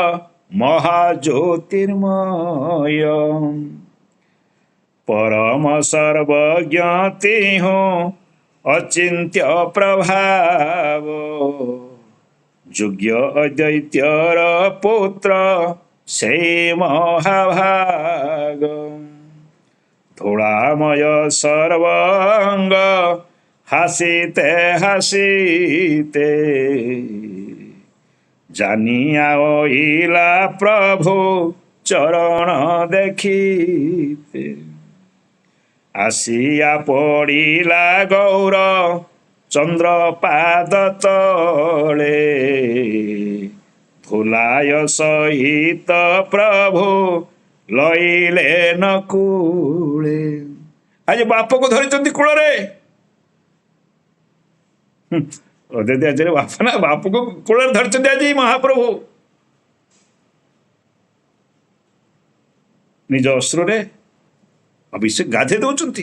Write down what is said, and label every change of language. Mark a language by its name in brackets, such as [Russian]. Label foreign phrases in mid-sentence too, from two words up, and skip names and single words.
[Bangla] মহাজ্যোতির্ময় পরম সর্বজ্ঞ তিহু অচিন্ত্য প্রভাব যোগ্য অদ্বৈত্যর পুত্র সেই মহাভাগ ধূলাময় সর্বাঙ্গ হাসিতে হাসিতে জানিয়া হইলা প্রভু চরণ দেখিতে আসিয়া পড়িলা গৌর চন্দ্র পাদ তলে ধুলায় সহিত প্রভু লইলে ন কূলে। [Odia] ଆଜି ବାପକୁ ଧରିଛନ୍ତି କୂଳରେ। ଅଦ୍ୱୈତ ଆଚାର୍ଯ୍ୟ ବାପା ନା, ବାପକୁ କୂଳରେ ଧରିଛନ୍ତି ଆଜି ମହାପ୍ରଭୁ। ନିଜ ଅସ୍ତ୍ରରେ ଅଭିଷେକ ଗାଧେଇ ଦଉଛନ୍ତି।